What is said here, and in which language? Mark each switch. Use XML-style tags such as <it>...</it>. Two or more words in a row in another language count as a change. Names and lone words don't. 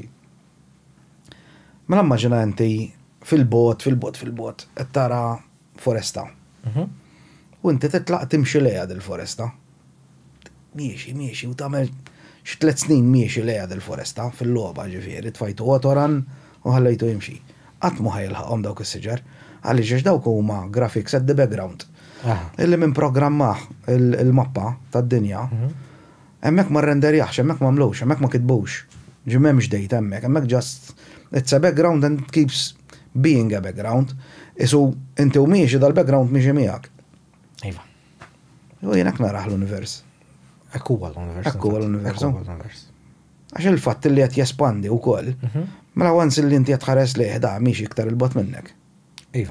<mt>Mela immaġina inti fil-bot, qed tara foresta. U inti titlaq timxi lejha dil-foresta. Miexi u tagħmel xi 3 snin miexi lejha dil-foresta fil-logħba ġifieri tfajtu otoran u ħallejtu jimxi. Qatt ma ħajilħaqhom dawk is-siġar għaliex dawk huma</mt> <en>graphics at the background.</en> <mt>Illi minn programmah il-mappa tad-dinja hemmhekk ma rrenderjaħx, hemmhekk ma mlux, hemmhekk ma kitbux. M'hemmx dejta hemmhekk</mt> <en>just it's a background and it keeps being a background.</en> <mt>Isu inti u miexi dal-background miexi miegħek. Iva. U jien hekk naraħ l-univers. Hekk huwa l-univers. Għax il-fatt li qed jespandi wkoll, mela once li inti qed tħares lejh da miexi iktar il-bot minnek. Iva.</mt>